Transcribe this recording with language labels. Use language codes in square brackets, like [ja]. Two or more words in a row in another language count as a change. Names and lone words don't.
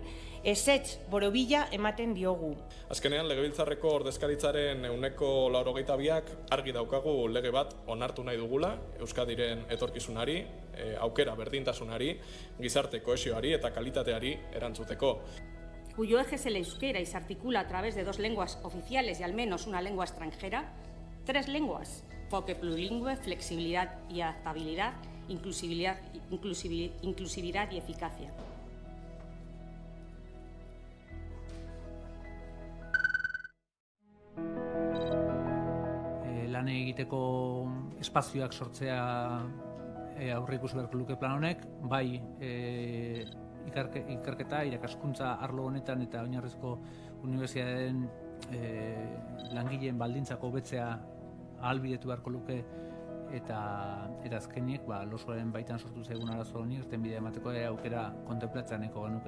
[eu] Ezetz borobila ematen diogu. Azkenean, Legebiltzarreko ordezkaritzaren 82ak argi daukagu lege bat onartu nahi dugula, Euskadiren etorkizunari, aukera berdintasunari, gizarte kohesioari eta kalitateari erantzuteko. [es] Cuyo eje es el euskera y se articula a través de 2 lenguas oficiales y al menos una lengua extranjera, 3 lenguas, enfoque plurilingüe, flexibilidad y adaptabilidad, inclusividad y eficacia. [eu] Lan egiteko espazioak sortzea aurreikusi beharko luke plan honek, bai ikerketa, irakaskuntza arlo honetan eta oinarrizko unibertsitateen langileen baldintzak hobetzea ahalbidetu beharko luke eta azkenik losoaren baitan sortu zaigun arazo honi irtenbidea emateko aukera kontenplatzea nahiko genuke.